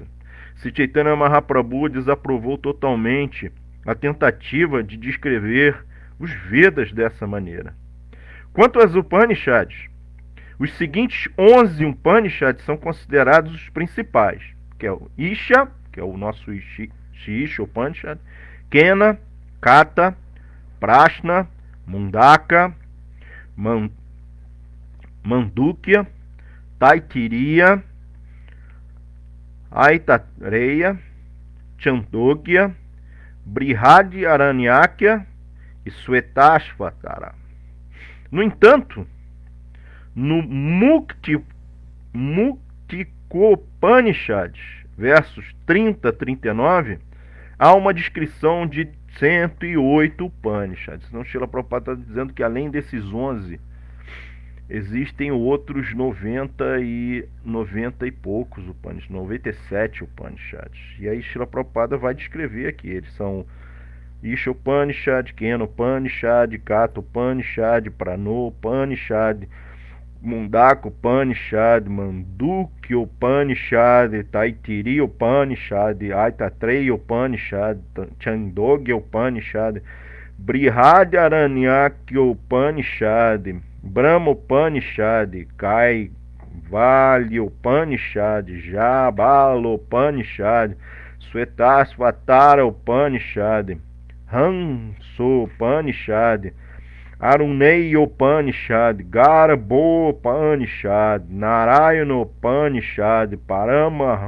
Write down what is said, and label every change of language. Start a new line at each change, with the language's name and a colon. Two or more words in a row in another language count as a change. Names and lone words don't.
Portuguese: Sri Chaitanya Mahaprabhu desaprovou totalmente a tentativa de descrever os Vedas dessa maneira. Quanto às Upanishads, os seguintes 11 Upanishads são considerados os principais, que é o Isha, que é o nosso Isha Upanishad, Kena, Kata, Prashna, Mundaka, Mandukya, Taittiriya, Aitareya, Chandogya, Brihad Aranyakya e Swetashvatara. No entanto, no Muktikopanishad, versos 30 a 39, há uma descrição de 108 Upanishads. Então, Srila Prabhupada está dizendo que além desses 11, existem outros 90 e poucos Upanishads, 97 Upanishads. E aí Srila Prabhupada vai descrever aqui. Eles são Isha Upanishad, Kena Upanishad, Kata Upanishad, Prano Upanishad, Mundaka Upanishad, Mandukya Upanishad, Taitiri Upanishad, Aitatraya Upanishad, Chandogya Upanishad, Brihadaranyaka Upanishad, Brahma Upanishad, Kaivalya Upanishad, Jabala Upanishad, Swetasvatara Upanishad, Hanso Upanishad, Aruneya Upanishad, Garbo Upanishad, Narayana Upanishad, Parama.